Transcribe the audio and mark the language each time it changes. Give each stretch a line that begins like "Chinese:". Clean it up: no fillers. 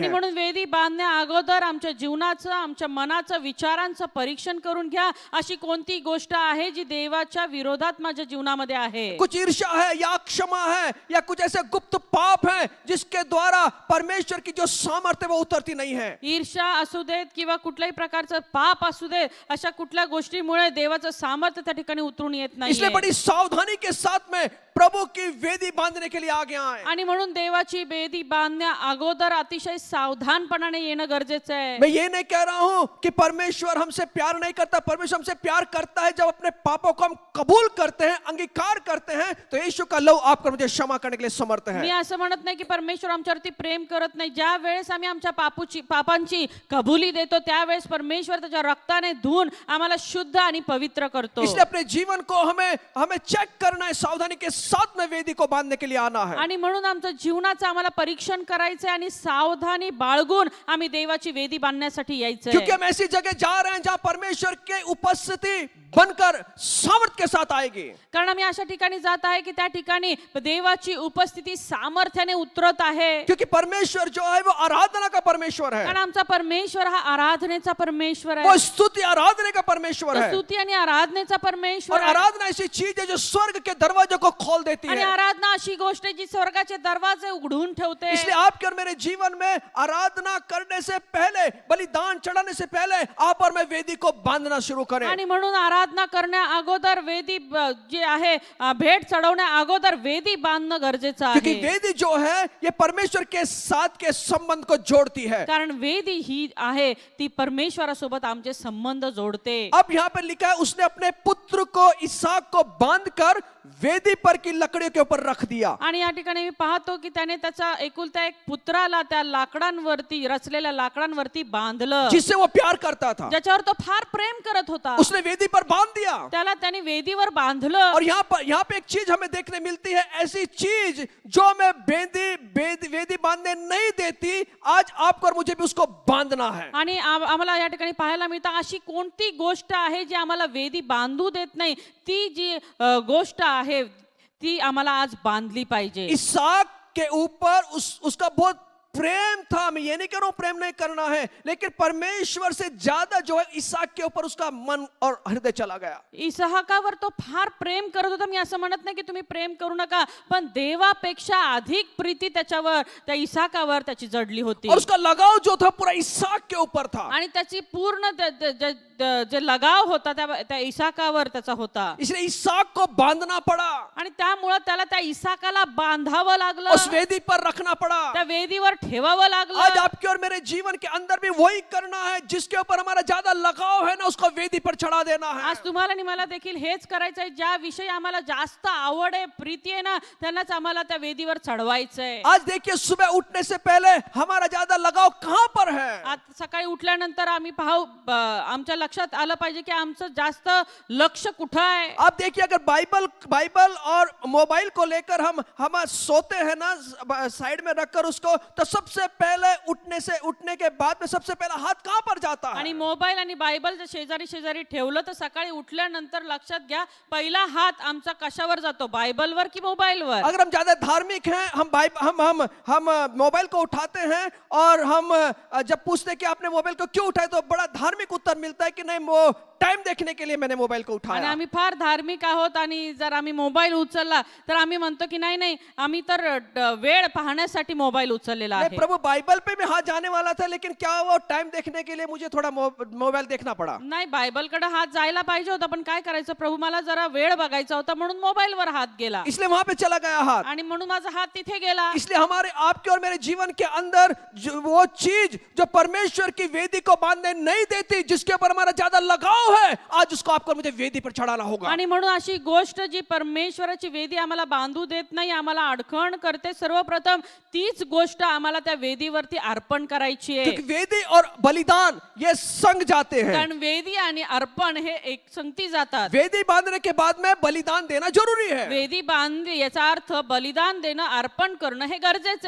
Marathi: आणि
Hindi: है।
Marathi: म्हणून वेदी बांधण्या अगोदर आमच्या जीवनाचं, आमच्या मनाचं, विचारांचं परीक्षण करून घ्या. अशी कोणती गोष्ट आहे जी देवाच्या विरोधात माझ्या जीवनामध्ये आहे?
Hindi: कुछ ईर्ष्या है या क्षमा है या कुछ ऐसे गुप्त पाप है जिसके द्वारा परमेश्वर की जो सामर्थ्य वो उतरती नहीं है।
Marathi: ईर्ष्या असू देत किंवा कुठल्याही प्रकारचं पाप असू दे, अशा कुठल्या गोष्टीमुळे देवाचं सामर्थ्य त्या ठिकाणी उतरून येत
Hindi: इसलिए
Marathi: नाही.
Hindi: बड़ी सावधानी के साथ में प्रभु की वेदी बांधने के लिए आगे आए।
Marathi: आणि म्हणून देवाची वेदी बांधण्या अगोदर अतिशय सावधानपणाने येणं गरजेचं आहे.
Hindi: मैं ये नहीं कह रहा हूं कि परमेश्वर हमसे प्यार नहीं करता, परमेश्वर हमसे प्यार करता है। जब अपने पापों को हम कबूल करते हैं, अंगीकार करते हैं, तो यीशु का लहू आपको मुझे क्षमा करने के लिए समर्थ
Marathi: मी
Hindi: है।
Marathi: असं म्हणत नाही की परमेश्वर आमच्यावरती प्रेम करत नाही. ज्या वेळेस आम्ही आमच्या पापांची कबुली देतो त्यावेळेस परमेश्वर त्याच्या रक्ताने धुवून आम्हाला शुद्ध आणि पवित्र करतो.
Hindi: इसलिए अपने जीवन को हमें चेक करना है, सावधानी के साथ में वेदी को बांधने के लिए आना है।
Marathi: आणि म्हणून आमचं जीवनाचं आम्हाला परीक्षण करायचंय आणि सावधानी बाळगून आम्ही देवाची वेदी बांधण्यासाठी यायचंय.
Hindi: क्योंकि हम ऐसी जगह जा रहे हैं जहां परमेश्वर की उपस्थिति बनकर सामर्थ के साथ आएगी।
Marathi: कारण आम्ही अशा ठिकाणी जात आहे की त्या ठिकाणी देवाची उपस्थिती सामर्थ्याने उतरत आहे.
Hindi: क्योंकि परमेश्वर जो है वो आराधना का परमेश्वर है,
Marathi: कारण आमचा परमेश्वर हा आराधनेचा परमेश्वर
Hindi: वो
Marathi: आहे.
Hindi: स्तुति आराधने का परमेश्वर
Marathi: तो
Hindi: है।
Marathi: स्तुती आणि आराधनेचा
Hindi: और
Marathi: परमेश्वर आहे.
Hindi: आराधना ऐसी चीज है जो स्वर्ग के दरवाजे को खोल देती
Marathi: आणि
Hindi: है।
Marathi: आराधना अशी गोष्ट आहे जी स्वर्गाचे दरवाजे उघडून ठेवते.
Hindi: इसलिए आपके और मेरे जीवन में आराधना करने से पहले, बलिदान चढ़ाने से पहले आप और मैं वेदी को बांधना शुरू करें।
Marathi: आणि म्हणून आराधना करण्या अगोदर वेदी जे आहे, भेट चढवण्या अगोदर वेदी बांधणं गरजेचं
Hindi: क्योंकि
Marathi: आहे.
Hindi: वेदी जो है ये परमेश्वर के साथ के संबंध को जोड़ती है।
Marathi: कारण वेदी ही आहे ती परमेश्वरासोबत आमचे संबंध जोडते.
Hindi: अब यहाँ पे लिखा है उसने अपने पुत्र को इसहाक को बांधकर वेदी पर की लकड़ियों के ऊपर रख दिया।
Marathi: आणि या ठिकाणी मी पाहतो की त्याने त्याचा एकुलता एक पुत्राला त्या लाकडांवरती, रचलेल्या लाकडांवरती बांधलं,
Hindi: जिससे वो प्यार करता था।
Marathi: ज्याच्यावर तो फार प्रेम करत होता.
Hindi: उसने वेदी पर बांध दिया।
Marathi: त्याला त्याने वेदीवर बांधलं.
Hindi: और यहाँ पे एक चीज हमें देखने मिलती है, ऐसी चीज जो मैं वेदी बांधने नहीं देती, आज आपको और मुझे भी उसको बांधना है।
Marathi: आणि आम्हाला या ठिकाणी पाहायला मिळतं अशी कोणती गोष्ट आहे जी आम्हाला वेदी बांधू देत नाही, ती जी गोष्ट आहे ती आम्हाला आज बांधली पाहिजे.
Hindi: इसहाक के ऊपर उसका बहुत प्रेम था। मैं ये नहीं कह रहा हूं प्रेम नहीं करना है, लेकिन परमेश्वर से ज्यादा जो है इसहाक के ऊपर उसका मन और हृदय चला गया।
Marathi: इसहाकावर तो फार प्रेम करत होता. मी असं म्हणत नाही की तुम्ही प्रेम करू नका, पण देवापेक्षा अधिक प्रीती त्याच्यावर, त्या इसहाकावर त्याची जडली होती.
Hindi: और उसका लगाव जो था पूरा इसहाक के ऊपर था।
Marathi: आणि त्याची पूर्ण जे लगाव होता त्या इसहाकावर त्याचा होता.
Hindi: इसलिए इसहाक को बांधना पड़ा,
Marathi: आणि त्यामुळे त्याला त्या इसहाकाला बांधावं लागलं,
Hindi: उस वेदी पर रखना पड़ा।
Marathi: त्या वेदीवर ठेवावं लागलं.
Hindi: आज आपके और मेरे जीवन के अंदर भी वही करना है, जिसके ऊपर हमारा ज्यादा लगाव है ना, उसको वेदी पर चढ़ा देना है।
Marathi: आज तुम्हाला आणि मला देखील हेच करायचं आहे. ज्या विषयी आम्हाला जास्त आवड आहे, प्रीती आहे ना, त्यांनाच आम्हाला त्या वेदीवर चढवायचंय.
Hindi: आज देखिए, सुबह उठने से पहले हमारा ज्यादा लगाव कहां पर है?
Marathi: आज सकाळी उठल्यानंतर आम्ही आमच्या लक्षात आलं पाहिजे की आमचं जास्त लक्ष कुठं आहे.
Hindi: आप देखिए, अगर बाइबल और मोबाइल को लेकर हम सोते हैं ना, साइड में रखकर उसको, तो सबसे पहले उठने के बाद में सबसे पहला हाथ कहां पर जाता है?
Marathi: आणि मोबाईल आणि बायबल शेजारी ठेवलं तर सकाळी उठल्यानंतर लक्षात घ्या, पहिला हात आमचा कशावर जातो, बायबलवर की मोबाईलवर.
Hindi: अगर हम ज्यादा धार्मिक हैं, हम मोबाइल को उठाते हैं, और हम जब पूछते हैं कि आपने मोबाइल को क्यों उठाया, तो बड़ा धार्मिक उत्तर मिलता है कि नहीं, वो टाइम देखने के लिए मैंने मोबाइल को
Marathi: आणि
Hindi: उठाया।
Marathi: आम्ही फार धार्मिक आहोत, आणि जर आम्ही मोबाईल उचलला तर आम्ही म्हणतो की नाही आम्ही तर वेळ पाहण्यासाठी मोबाईल उचललेला
Hindi: नहीं, प्रभु बाइबल पे भी हाथ जाने वाला था, लेकिन क्या वो टाइम देखने के लिए मुझे थोड़ा मोबाइल देखना पड़ा।
Marathi: नाही, बायबलकडे हात जायला पाहिजे होता, पण काय करायचं, प्रभू मला जरा वेळ बघायचा होता म्हणून मोबाईलवर हात गेला,
Hindi: इसलिए वहां पे चला गया हाथ।
Marathi: आणि म्हणून माझा हात तिथे गेला.
Hindi: इसलिए हमारे आपके और मेरे जीवन के अंदर वो चीज जो परमेश्वर की वेदी को बांधने नहीं देती, जिसके ऊपर हमारा ज्यादा लगाव है, आज उसको आपको मुझे वेदी पर चढ़ाना होगा।
Marathi: आणि म्हणून अशी गोष्ट जी परमेश्वराची वेदी आम्हाला बांधू देत नाही, आम्हाला अडखण करते, सर्वप्रथम तीच गोष्ट आम्हाला त्या वेदीवरती अर्पण करायची आहे.
Hindi: क्योंकि वेदी और बलिदान ये संग जाते हैं।
Marathi: कारण वेदी आणि अर्पण हे एक संगती जातात.
Hindi: वेदी बांधने के बाद में बलिदान देना जरूरी है,
Marathi: वेदी बांधली याचा अर्थ बलिदान देणं, अर्पण करणं हे गरजेचं